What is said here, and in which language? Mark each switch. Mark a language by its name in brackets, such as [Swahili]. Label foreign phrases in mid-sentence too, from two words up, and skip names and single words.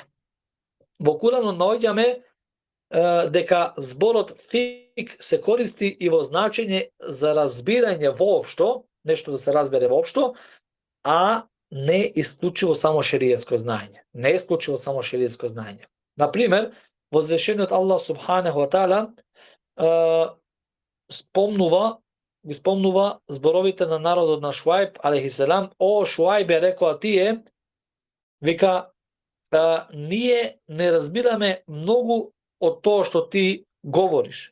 [Macedonian] Во Куранот наоѓаме дека зборот фик се користи и во значење за разбирање воопшто, нешто да се разбере воопшто, а не исклучиво само шеријетско знаење. Не исклучиво само шеријетско знаење. Например, возвишениот Аллах [Arabic] سبحانه وتعالى [Macedonian] спомнува зборовите на народот на Шуајб алейхиселам: о Шуајбе, рекоа тие, вика, ние не разбираме многу од тоа што ти говориш.